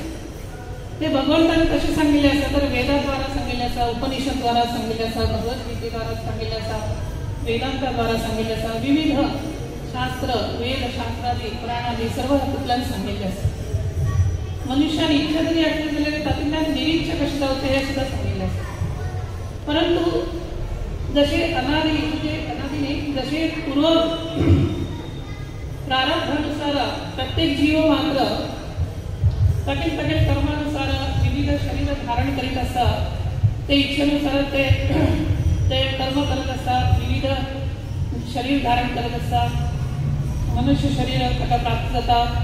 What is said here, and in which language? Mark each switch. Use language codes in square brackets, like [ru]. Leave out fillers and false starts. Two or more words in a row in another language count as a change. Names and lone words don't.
[kok] ते भगवंतान कशें सांगिल्लें आसा तर वेदाद्वारा सांगिल्लें आसा, उपनिषद द्वारा सांगिल्लें आसा, भगवद्गीतेद्वारा सांगिल्लें आसा, वेदांताद्वारा सांगिल्लें आसा, विविध शास्त्र वेद शास्त्रादी पुराणादी सर्व हातूंतल्यान सांगिल्लें आसा। मनुष्यान इच्छा जरी आसली जाल्यार तातूंतल्यान निरीक्षक कशें जावचें हें सुद्दां सांगिल्लें आसा। [mr] परंतु जसे अनादी म्हणजे अनादी नाही, जसे पूर्व प्रारब्धानुसार प्रत्येक जीव मात्र तटेल कर्मानुसार विविध शरीर धारण करीत असतात, ते इच्छेनुसार ते कर्म करत असतात, विविध शरीर धारण करत असतात, मनुष्य शरीर प्राप्त जातात.